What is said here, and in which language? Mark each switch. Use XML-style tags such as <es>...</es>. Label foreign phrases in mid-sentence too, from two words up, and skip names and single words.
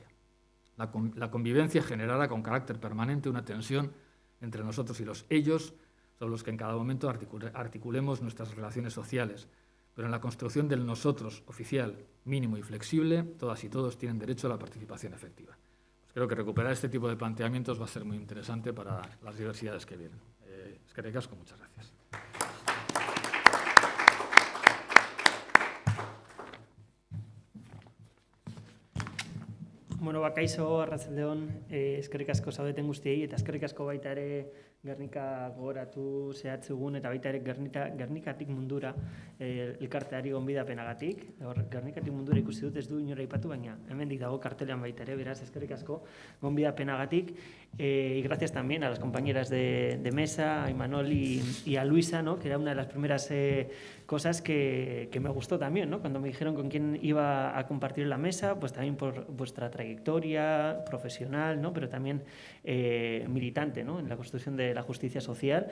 <es>La convivencia generará con carácter permanente una tensión entre nosotros y los ellos, sobre los que en cada momento articulemos nuestras relaciones sociales. Pero en la construcción del nosotros oficial, mínimo y flexible, todas y todos tienen derecho a la participación efectiva. Pues creo que recuperar este tipo de planteamientos va a ser muy interesante para las diversidades que vienen.</es> <eu>Eskerrik asko,</eu> <es>muchas gracias.</es> <eu>Bueno, kaixo, arratsaldeon, eskerrik asko zaudeten guztiei, eta eskerrik asko baita ere Gernika gogoratu zehatzegun, eta baita ere Gernikatik mundura elkarteari gonbidapenagatik. Gernikatik mundura ikusi dut, ez du inora aipatu, baina hemendik dago kartelean baita ere, beraz, eskerrik asko gonbidapenagatik.</eu> <es>Y gracias también a las compañeras de mesa, a Imanol y a Luisa, ¿no? Que era una de las primeras cosas que me gustó también, ¿no? Cuando me dijeron con quién iba a compartir la mesa, pues también por vuestra trayectoria profesional, ¿no? Pero también militante, ¿no? En la construcción de la justicia social.</es>